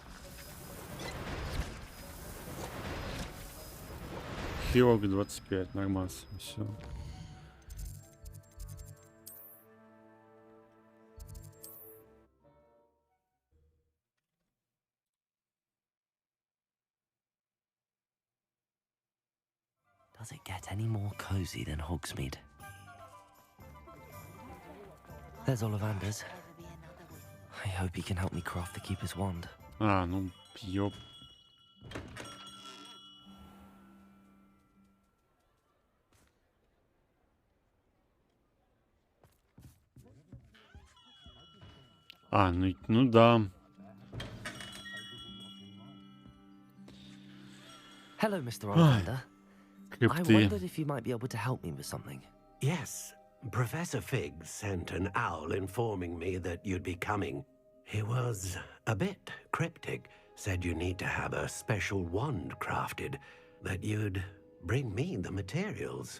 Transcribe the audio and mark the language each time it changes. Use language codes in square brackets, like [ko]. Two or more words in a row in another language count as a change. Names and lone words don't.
[ru] Хирург 25, нормально, все. [en] Does it get any more cozy than Hogsmeade? There's Ollivander's. I hope he can help me craft the Keeper's wand. [ru] А, ну, ёп. А, ну да. [en] Hello, Mr. Ollivander. I [ru] Крипты. [en] wondered if you might be able to help me with something. Yes, Professor Fig sent an owl informing me that you'd be coming. He was a bit cryptic, said you need to have a special wand crafted, that you'd bring me the materials.